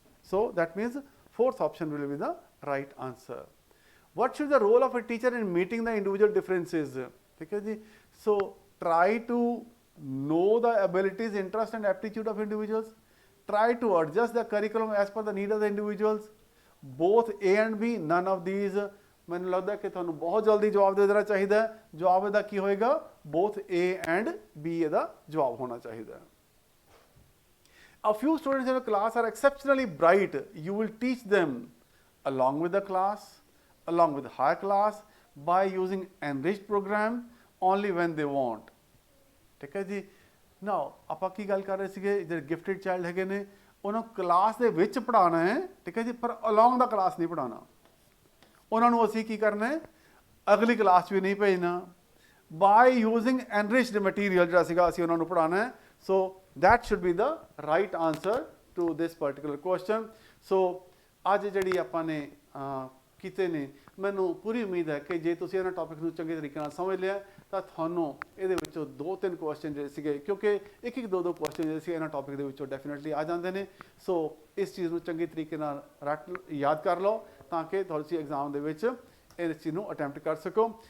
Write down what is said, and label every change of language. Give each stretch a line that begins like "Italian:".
English: So that means fourth option will be the right answer. What should the role of a teacher in meeting the individual differences?
Punjabi: ठीक है जी.
English: So try to know the abilities, interest and aptitude of individuals. Try to adjust the curriculum as per the need of the individuals. Both A and B, none of these.
Punjabi: ਮੈਨੂੰ ਲੱਗਦਾ ਕਿ ਤੁਹਾਨੂੰ ਬਹੁਤ ਜਲਦੀ ਜਵਾਬ ਦੇ ਦੇਣਾ ਚਾਹੀਦਾ ਹੈ. ਜਵਾਬ ਇਹਦਾ ਕੀ ਹੋਏਗਾ?
English: Both A and B
Punjabi: ਇਹਦਾ ਜਵਾਬ ਹੋਣਾ ਚਾਹੀਦਾ ਹੈ.
English: A few students in a class are exceptionally bright. You will teach them along with the class, along with the higher class, by using enriched program only when they want.
Punjabi: ठीक है जी. Now ਆਪਾਂ ਕੀ ਗੱਲ ਕਰ ਰਹੇ ਸੀਗੇ? ਜਿਹੜੇ gifted child ਹੈਗੇ ਨੇ ਉਹਨਾਂ ਨੂੰ ਕਲਾਸ ਦੇ ਵਿੱਚ ਪੜ੍ਹਾਉਣਾ ਹੈ. ਠੀਕ ਹੈ ਜੀ. ਪਰ along ਦਾ ਕਲਾਸ ਨਹੀਂ ਪੜ੍ਹਾਉਣਾ. ਉਹਨਾਂ ਨੂੰ ਅਸੀਂ ਕੀ ਕਰਨਾ ਹੈ? ਅਗਲੀ ਕਲਾਸ 'ਚ ਵੀ ਨਹੀਂ ਭੇਜਣਾ.
English: By using enriched material
Punjabi: ਜਿਹੜਾ ਸੀਗਾ ਅਸੀਂ ਉਹਨਾਂ ਨੂੰ ਪੜ੍ਹਾਉਣਾ ਹੈ.
English: So that should be the right answer to this particular question.
Punjabi: So ਅੱਜ ਜਿਹੜੀ ਆਪਾਂ ਨੇ ਕੀਤੇ ਨੇ, ਮੈਨੂੰ ਪੂਰੀ ਉਮੀਦ ਹੈ ਕਿ ਜੇ ਤੁਸੀਂ ਇਹਨਾਂ ਟੌਪਿਕ ਨੂੰ ਚੰਗੇ ਤਰੀਕੇ ਨਾਲ ਸਮਝ ਲਿਆ ਤਾਂ ਤੁਹਾਨੂੰ ਇਹਦੇ ਵਿੱਚੋਂ 2-3 ਕੁਐਸਚਨ ਜਿਹੜੇ ਸੀਗੇ, ਕਿਉਂਕਿ ਇੱਕ 2 ਕੁਐਸਚਨ ਜਿਹੜੇ ਸੀ ਇਹਨਾਂ ਟੌਪਿਕ ਦੇ ਵਿੱਚੋਂ ਡੈਫੀਨਿਟਲੀ ਆ ਜਾਂਦੇ ਨੇ. ਸੋ ਇਸ ਚੀਜ਼ ਨੂੰ ਚੰਗੇ ਤਰੀਕੇ ਨਾਲ ਯਾਦ ਕਰ ਲਓ ਤਾਂ ਕਿ ਤੁਸੀਂ ਐਗਜ਼ਾਮ ਦੇ ਵਿੱਚ ਇਸ ਚੀਜ਼ ਨੂੰ ਅਟੈਂਪਟ ਕਰ ਸਕੋ.